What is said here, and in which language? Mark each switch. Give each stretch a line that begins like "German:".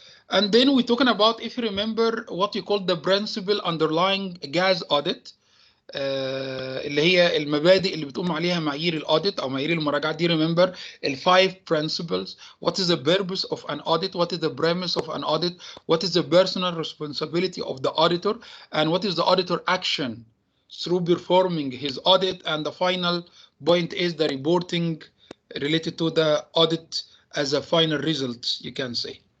English: And then we're talking about, if you remember, what you call the principle underlying gas audit.
Arabic: اللي هي المبادئ اللي بتقوم عليها معايير الاوديت او معايير المراجعه دي.
English: Remember ال 5 principles. What is the purpose of an audit? What is the premise of an audit? What is the personal responsibility of the auditor? And what is the auditor action through performing his audit? And the final point is the reporting related to the audit as a final result, you can say.